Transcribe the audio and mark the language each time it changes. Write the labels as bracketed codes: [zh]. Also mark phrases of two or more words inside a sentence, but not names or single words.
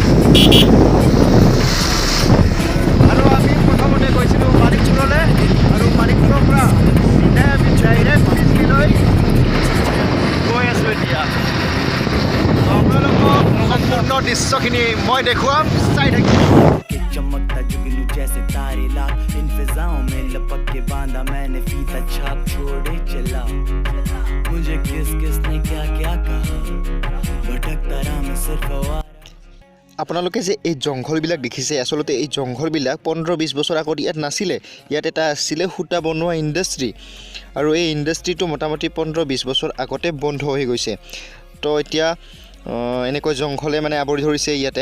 [as] আৰু আমি প্ৰথমতে গৈছিলোঁ মানিকপুৰলৈ, আৰু মানিকপুৰৰ পৰা আমি ডাইৰেক্ট ডিজনীলৈ গৈ আছোঁ এতিয়া। আপোনালোকক সম্পূৰ্ণ দৃশ্যখিনি মই দেখুৱাম, চাই থাকিম। [hi] चमकता जुगनू जैसे तारे लाल इन फिजाओं में लपक के बांधा मैंने फीता छाप छोड़े चला मुझे किसने क्या क्या कहा भटकता रहा मैं सिर्फ [as] আপোনালোকে যে এই জংঘলবিলাক দেখিছে, আচলতে এই জংঘলবিলাক 15-20 বছৰ আগত ইয়াত নাছিলে। ইয়াত এটা আছিলে সূতা বনোৱা ইণ্ডাষ্ট্ৰী, আৰু এই ইণ্ডাষ্ট্ৰীটো মোটামুটি 15-20 বছৰ আগতে বন্ধ হৈ গৈছে। তো এতিয়া এনেকৈ জংঘলে মানে আৱৰি ধৰিছে ইয়াতে।